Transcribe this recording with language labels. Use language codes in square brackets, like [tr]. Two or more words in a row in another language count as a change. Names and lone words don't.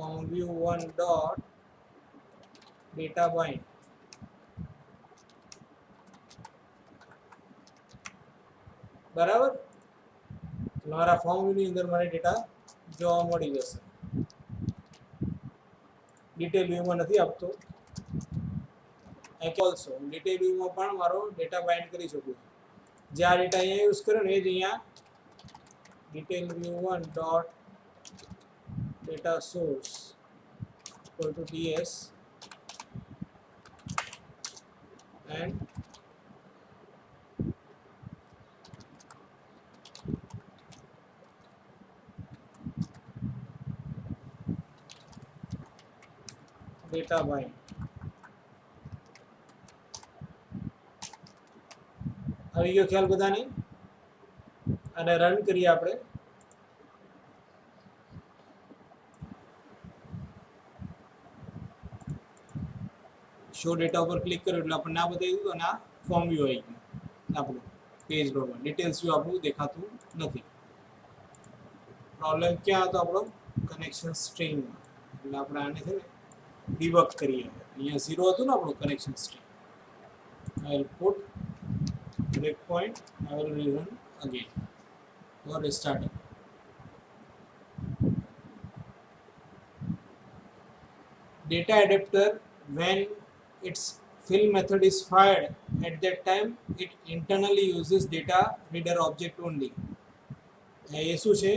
[en] view1 dot data bind. [gu] બરાબર, તમારા [en] form viewની [gu] અંદર મને ડેટા જોવા મળી જશે. [en] detail viewમાં [gu] નથી આપતો. ઓલ્સો [en] detail viewમાં [gu] પણ મારો [en] data bind [gu] કરી શકું છું. જે આ ડેટા અહીંયા યુઝ કર્યો ને એ જ અહીંયા ડિટેલ [en] view1 dot data source equal to ts and data bind. [gu] આવી ગયો ખ્યાલ બધાને? અને રન કરીએ આપણે. [en] show data [gu] ઉપર ક્લિક કર્યું એટલે આપણને આ બતાવી દીધું અને આ [en] form view [gu] આવી ગયું આપણું પેજ ડોટમાં. [en] details view [gu] આપણું દેખાતું નથી. પ્રોબ્લેમ ક્યાં હતો આપણો? [en] connection stringમાં. [gu] એટલે આપણે આને છે ને ડિબગ કરીએ. અહીંયા 0 હતું ને આપણું [en] connection string. I will put breakpoint. I will rerun again or restarting. Data adapter, when its fill method is fired, at that time it internally uses data reader object only. [gu] એ શું છે?